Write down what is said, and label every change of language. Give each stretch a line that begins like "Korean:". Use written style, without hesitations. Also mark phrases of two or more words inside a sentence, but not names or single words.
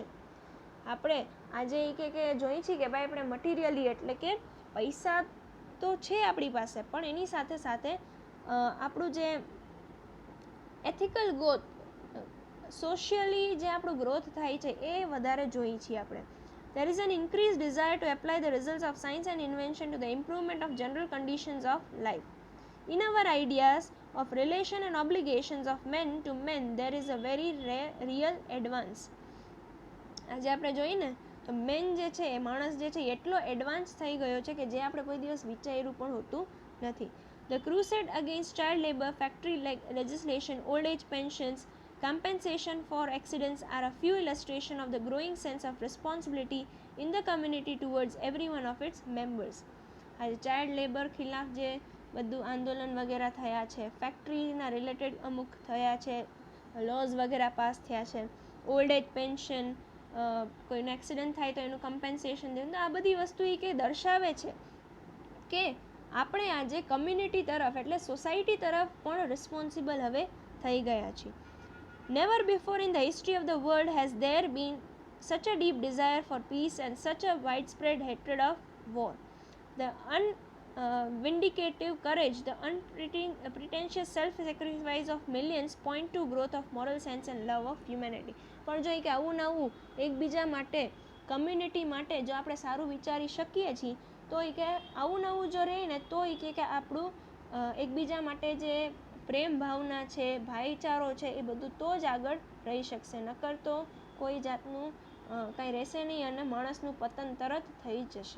Gujarati: આપણે આજે કે જોઈ છીએ કે ભાઈ આપણે મટીરિયલી એટલે કે પૈસા તો છે આપણી પાસે, પણ એની સાથે સાથે આપણું જે
English: ethical socially
Gujarati: જે આપણું ગ્રોથ થાય છે એ વધારે જોઈએ છીએ આપણે.
English: There is an increased desire to apply the results of science and invention to the improvement of general conditions of life. In our ideas of relation and obligations of men to men, there is a very real advance.
Gujarati: આજે આપણે જોઈએ ને તો મેન જે છે એ માણસ જે છે એટલો એડવાન્સ થઈ ગયો છે કે જે આપણે કોઈ દિવસ વિચાર્યું પણ હોતું નથી.
English: The crusade against child labor, factory legislation, old age pensions, compensation for accidents are a few illustrations of the growing sense of responsibility in the community towards every one of its members.
Gujarati: આજે
English: child labor
Gujarati: ખિલાફ જે બધું આંદોલન વગેરે થયા છે, ફેક્ટરીના રિલેટેડ અમુક થયા છે, લોઝ વગેરે પાસ થયા છે,
English: old age pension,
Gujarati: કોઈનો એક્સિડન્ટ થાય તો એનું કમ્પેન્સેશન દેવું, તો આ બધી વસ્તુ એ કે દર્શાવે છે કે આપણે આજે કમ્યુનિટી તરફ એટલે સોસાયટી તરફ પણ રિસ્પોન્સિબલ હવે થઈ ગયા છીએ.
English: Never before in the history of the world has there been such a deep desire for peace and such a widespread hatred of war. The vindicative courage, the unpretentious self-sacrifice of millions point to growth of moral sense and love of humanity.
Gujarati: પણ જો કે આવું નવું એકબીજા માટે કમ્યુનિટી માટે જો આપણે સારું વિચારી શકીએ છીએ તો એ કે આવું નવું જો રહે ને તો એ કે આપણું એકબીજા માટે જે પ્રેમ ભાવના છે, ભાઈચારો છે, એ બધું તો જ આગળ રહી શકશે, નકર તો કોઈ જાતનું કંઈ રહેશે નહીં અને માણસનું પતન તરત થઈ જશે.